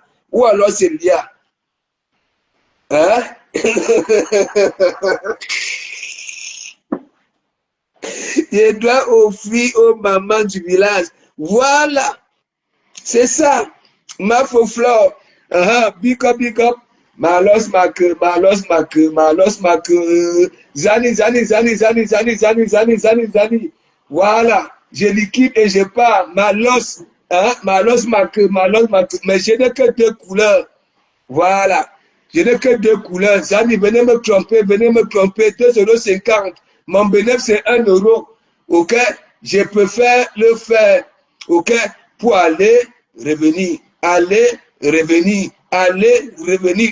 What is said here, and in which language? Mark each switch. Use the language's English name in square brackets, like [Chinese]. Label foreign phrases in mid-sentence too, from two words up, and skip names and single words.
[French] Ou alors c'est Lia. Hein? Je dois offrir aux mamans du village. Voilà. C'est ça. Ma faux flore. [English] Big up, big up. Malos mak, malos mak, malos mak. Zani, zani, zani, zani, zani, zani, zani, zani, zani. [French] Voilà. Je liquide et je pars. Malos. Malos mak, malos mak. Mais je n'ai que deux couleurs. Voilà. Je n'ai que deux couleurs. Zani, venez me tromper, venez me tromper. 2,50 €. Mon bénéfice, c'est 1 €. OK? Je préfère le faire. OK? Pour aller, revenir. Aller, revenir. Aller, revenir.